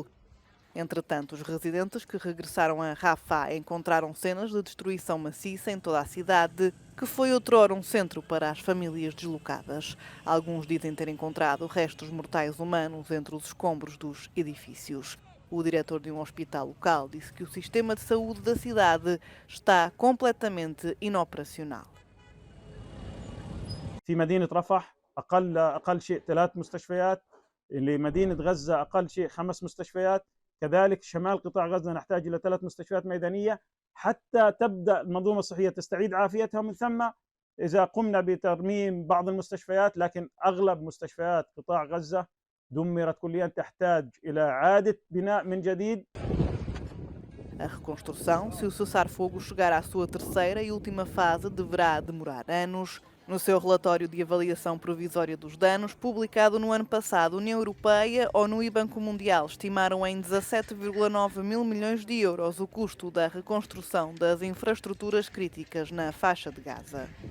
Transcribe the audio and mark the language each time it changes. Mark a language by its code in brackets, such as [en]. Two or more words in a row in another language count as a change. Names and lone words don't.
[pt] Entretanto, os residentes que regressaram a Rafah encontraram cenas de destruição maciça em toda a cidade, que foi outrora um centro para as famílias deslocadas. Alguns dizem ter encontrado restos mortais humanos entre os escombros dos edifícios. O diretor de um hospital local disse que o sistema de saúde da cidade está completamente inoperacional. [ar] في مدينة رفح أقل شيء 3 مستشفيات، لمدينة غزة أقل شيء 5 مستشفيات، كذلك شمال قطاع غزة نحتاج إلى 3 مستشفيات ميدانية حتى تبدأ المنظومة الصحية تستعيد عافيتها. من ثم إذا قمنا بترميم بعض المستشفيات، لكن أغلب مستشفيات قطاع غزة دمرت كليا، تحتاج إلى إعادة بناء من جديد. [pt] A reconstrução, se o cessar-fogo chegar à sua terceira e última fase, deverá demorar anos. No seu relatório de avaliação provisória dos danos, publicado no ano passado, a União Europeia, ONU e Banco Mundial estimaram em 17,9 mil milhões de euros o custo da reconstrução das infraestruturas críticas na faixa de Gaza.